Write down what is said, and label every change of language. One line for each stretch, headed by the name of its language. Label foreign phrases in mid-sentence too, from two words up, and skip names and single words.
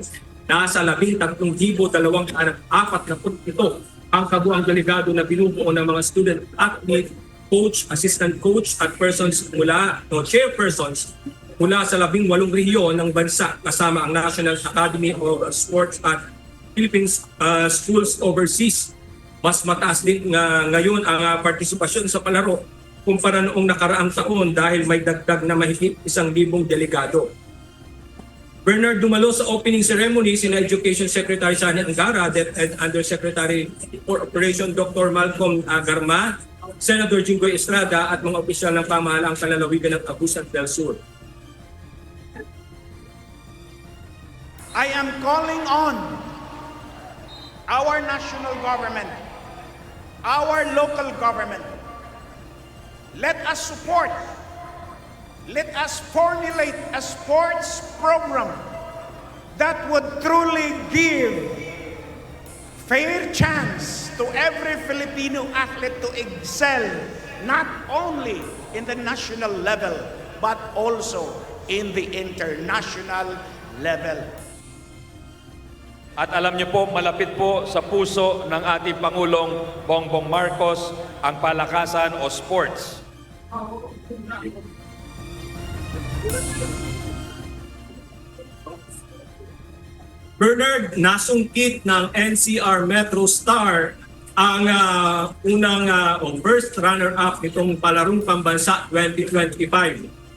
Filipino: Nasa 13,247 ang kabuang delegado na binubuo ng mga
English: student athlete,
Filipino: coach,
English: assistant coach
Filipino: at chairpersons mula sa 18 rehiyon ng bansa kasama ang National Academy of Sports at Philippines Schools Overseas. Mas mataas din ngayon ang partisipasyon sa palaro kumpara noong nakaraang taon dahil may dagdag na mahigit 1,000 delegado. Bernard, dumalo sa
English: opening ceremony
Filipino: sina Education Secretary Sani Angara and Undersecretary for Operation Dr. Malcolm Garma, Senator Jinggoy Estrada at mga opisyal ng pamahalaang kalalawigan ng Agusan del Sur.
English: I am calling on our national government, our local government. Let us support, let us formulate a sports program that would truly give fair chance to every Filipino athlete to excel, not only in the national level, but also in the international level.
Filipino: At alam niyo po, malapit po sa puso ng ating Pangulong Bongbong Marcos ang palakasan o sports. Bernard, nasungkit ng NCR Metro Star ang unang
English: first runner-up
Filipino: nitong Palarong Pambansa 2025.